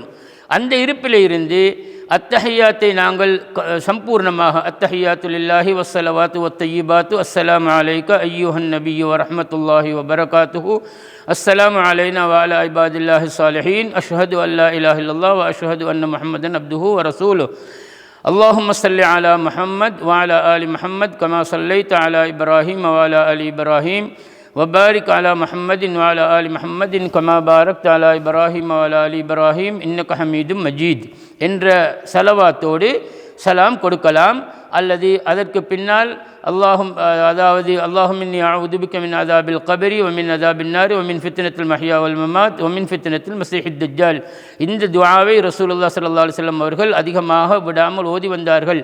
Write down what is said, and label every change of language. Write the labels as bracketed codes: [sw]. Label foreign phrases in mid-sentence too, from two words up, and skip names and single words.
[ta] அந்த இருப்பில் இருந்து அத்தஹியாத்தை நாங்கள் சம்பூர்ணமாக [ar] التحيات لله والصلوات والطيبات السلام عليك أيها النبي ورحمة الله وبركاته السلام علينا وعلى عباد الله الصالحين أشهد أن لا إله إلا الله وأشهد أن محمدا عبده ورسوله اللهم صل على محمد وعلى آل محمد كما صليت على إبراهيم وعلى آل إبراهيم وبارك على محمد وعلى آل محمد كما باركت على إبراهيم وعلى آل إبراهيم إنك حميد مجيد [ta] என்ற சலவாத்தோடு சலாம் கொடுக்கலாம். அல்லது அதற்கு பின்னால் [ar] اللهم إني أعوذ بك من عذاب القبر ومن عذاب النار ومن فتنة المحيا والممات ومن فتنة المسيح الدجال. [ta] இந்த துஆவை ரசூலுல்லாஹி ஸல்லல்லாஹு அலைஹி வஸல்லம் அவர்கள் அதிகமாக விடாமல் ஓதி வந்தார்கள்.